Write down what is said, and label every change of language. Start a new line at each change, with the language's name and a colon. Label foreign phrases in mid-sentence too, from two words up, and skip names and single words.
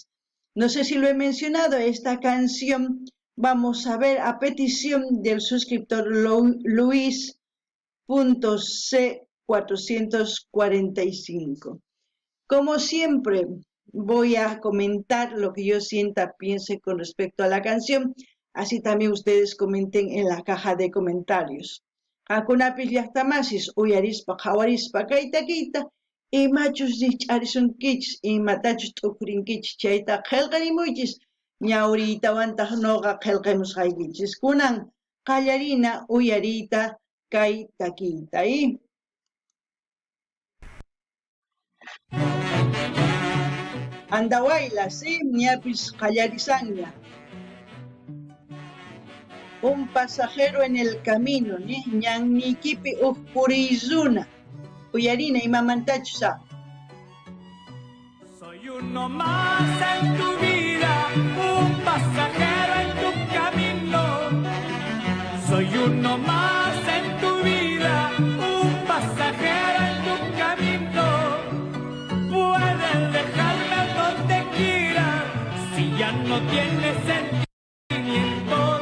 Spanish: No sé si lo he mencionado, esta canción vamos a ver a petición del suscriptor Luis.C445. Como siempre, voy a comentar lo que yo piense con respecto a la canción, así también ustedes comenten en la caja de comentarios.
Quechua: Qankunapis llaqtamasis uyarispa qhawarispa kay takiyta imachus riqch'arisunkichis imatachus t'ukurinkichis chayta qillqarimuychis ñawriytawantaq noqa qillqamusqaykichis kunan qallarina uyariyta kay takiyta. Andawayla, sí, ñapis qallarisanña.
Spanish: Un pasajero en el camino,
Quechua: ñannikipi puriy runa. Uyarina imamantachusa.
Spanish: Soy uno más en tu vida, un pasajero en tu camino. Soy uno más en tu vida, un pasajero en tu camino. Puedes dejarme donde quieras, si ya no tienes sentimientos.